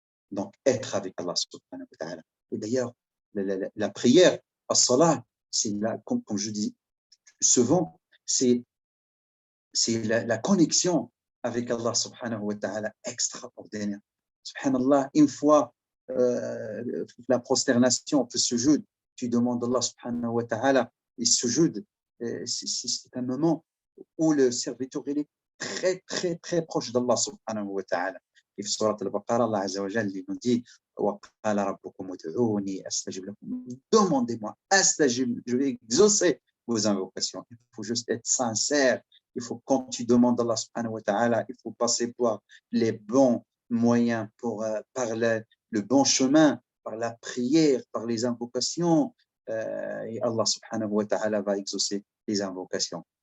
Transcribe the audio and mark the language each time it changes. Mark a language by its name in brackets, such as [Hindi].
[French] Donc, être avec Allah subhanahu wa ta'ala. Et d'ailleurs, la prière, as-salat, c'est comme je dis souvent, c'est la connexion avec Allah subhanahu wa ta'ala extraordinaire. Subhanallah, une fois la prosternation, le sujoud, tu demandes à Allah subhanahu wa ta'ala, et sujoud, c'est un moment où le serviteur il est très, très, très proche d'Allah subhanahu wa ta'ala. Et [Arabic] في سورة البقرة الله عز وجل [French] nous dit [Arabic] وقال ربكم ادعوني أستجب لكم. [French] Demandez-moi, je vais exaucer vos invocations. Il faut juste être sincère. Il faut, quand tu demandes à Allah subhanahu wa ta'ala, il faut passer par les bons moyens, par le bon chemin, par la prière, par les invocations. Et Allah subhanahu wa ta'ala va exaucer les invocations.